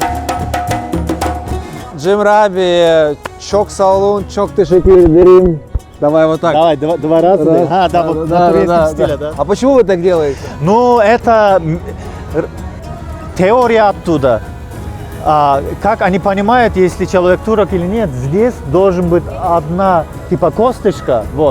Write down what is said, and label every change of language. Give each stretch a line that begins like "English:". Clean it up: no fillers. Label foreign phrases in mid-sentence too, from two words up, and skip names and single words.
Turkish: Cemre abi çok sağ olun, çok teşekkür ederim.
Russian: Давай вот так. Давай, два раза. Раз. А, да, вот на турецком стиле, да. А почему вы так делаете? Ну, это теория оттуда. Как они понимают, если человек турок или нет, здесь должен быть одна, типа, косточка, вот.